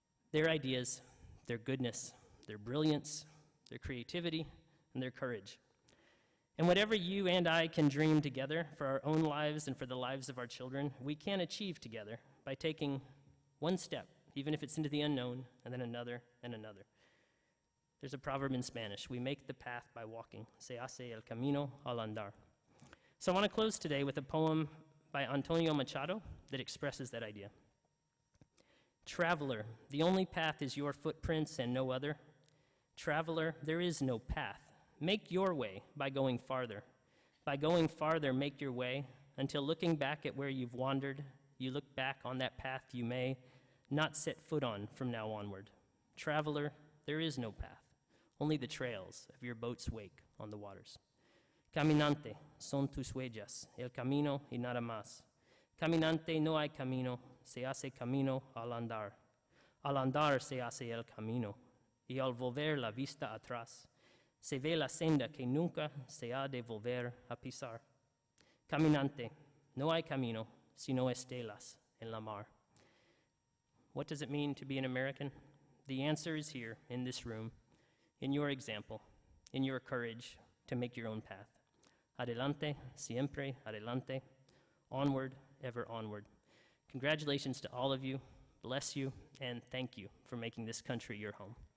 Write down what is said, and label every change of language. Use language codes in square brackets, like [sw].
[en] Their ideas, their goodness, their brilliance, their creativity, and their courage. And whatever you and I can dream together for our own lives and for the lives of our children, we can achieve together by taking one step, even if it's into the unknown, and then another and another. There's a proverb in Spanish: we make the path by walking. [es] Se hace el camino al andar. [en] So I want to close today with a poem by Antonio Machado that expresses that idea. Traveler, the only path is your footprints and no other. Traveler, there is no path. Make your way by going farther. By going farther, make your way, until looking back at where you've wandered, you look back on that path you may not set foot on from now onward. Traveler, there is no path, only the trails of your boat's wake on the waters. [es] Caminante, son tus huellas, el camino y nada más. Caminante, no hay camino, se hace camino al andar. Al andar se hace el camino, y al volver la vista atrás, se ve la senda que nunca se ha de volver a pisar. Caminante, no hay camino, sino estelas en la mar. [en] What does it mean to be an American? The answer is here in this room, in your example, in your courage to make your own path. [es] Adelante, siempre adelante, [en] onward, ever onward. Congratulations to all of you, bless you, and thank you for making this country your home.